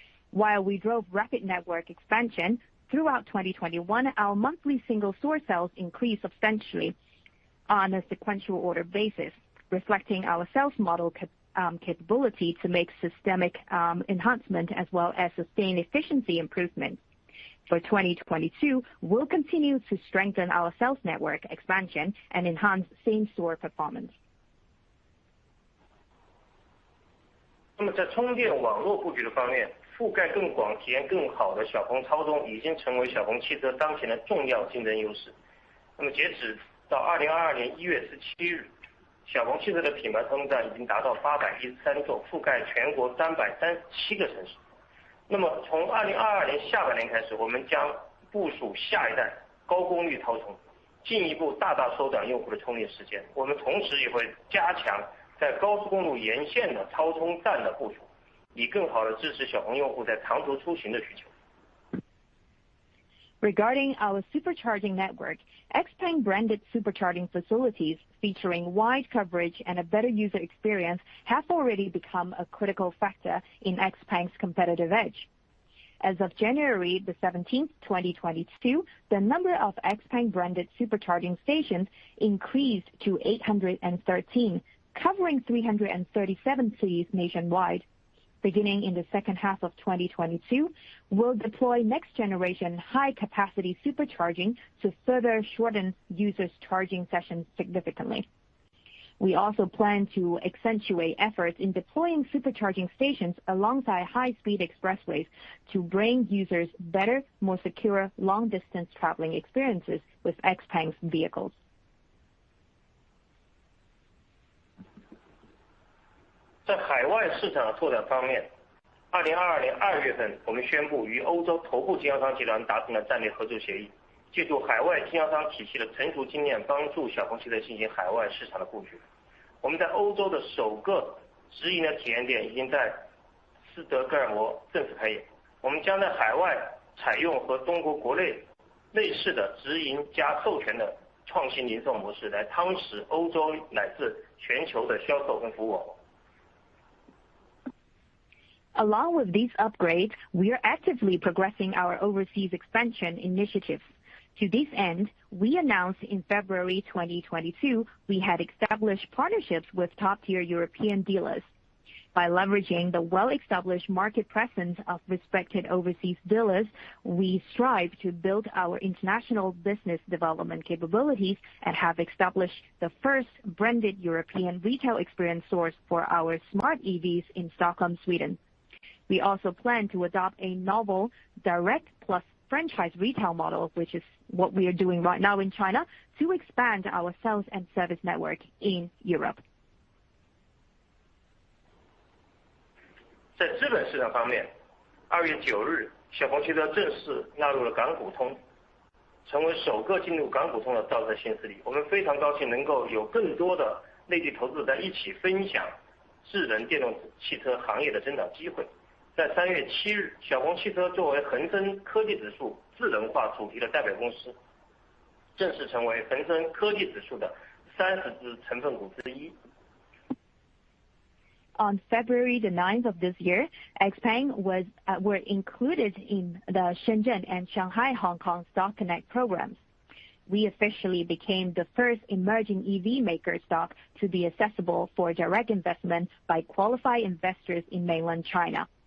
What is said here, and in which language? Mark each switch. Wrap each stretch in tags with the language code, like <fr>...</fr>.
<zh>While we drove rapid network expansion, throughout 2021, our monthly single store sales increased substantially on a sequential order basis, reflecting our sales model capability to make systemic enhancement as well as sustain efficiency improvements. For 2022, we'll continue to strengthen our sales network expansion and enhance same-store performance. 那么在充电网络布局的方面，覆盖更广、体验更好的小鹏超充已经成为小鹏汽车当前的重要竞争优势。那么截止到2022年1月17日，小鹏汽车的品牌超充站已经达到813座，覆盖全国337个城市。那么从2022年下半年开始，我们将部署下一代高功率超充，进一步大大缩短用户的充电时间。我们同时也会加强在高速公路沿线的超充站的部署，以更好地支持小鹏用户在长途出行的需求。</zh> <en>Regarding our supercharging network, XPeng branded supercharging facilities featuring wide coverage and a better user experience have already become a critical factor in XPeng's competitive edge. As of January 17, 2022, the number of XPeng branded supercharging stations increased to 813, covering 337 cities nationwide. Beginning in the second half of 2022, we'll deploy next-generation high-capacity supercharging to further shorten users' charging sessions significantly. We also plan to accentuate efforts in deploying supercharging stations alongside high-speed expressways to bring users better, more secure long-distance traveling experiences with XPeng's vehicles.</en> <zh>在海外市场的拓展方面，2022年2月份，我们宣布与欧洲头部经销商集团达成了战略合作协议，借助海外经销商体系的成熟经验，帮助小鹏汽车进行海外市场的布局。我们在欧洲的首个直营的体验店已经在斯德哥尔摩正式开业。我们将在海外采用和中国国内类似的直营加授权的创新零售模式，来夯实欧洲乃至全球的销售跟服务网络。</zh> <en>Along with these upgrades, we are actively progressing our overseas expansion initiatives. To this end, we announced in February 2022 we had established partnerships with top-tier European dealers. By leveraging the well-established market presence of respected overseas dealers, we strive to build our international business development capabilities and have established the first branded European retail experience source for our smart EVs in Stockholm, Sweden. We also plan to adopt a novel direct plus franchise retail model, which is what we are doing right now in China, to expand our sales and service network in Europe.</en> <zh>在资本市场方面，2月9日，小鹏汽车正式纳入了港股通，成为首个进入港股通的造车新势力。我们非常高兴能够有更多的内地投资者在一起分享智能电动汽车行业的增长机会。在3月7日，小鹏汽车作为恒生科技指数智能化主题的代表公司，正式成为恒生科技指数的30只成分股之一。</zh> <en>On February the 9th of this year, XPeng were included in the Shenzhen and Shanghai Hong Kong Stock Connect programs. We officially became the first emerging EV maker stock to be accessible for direct investment by qualified investors in mainland China.</en>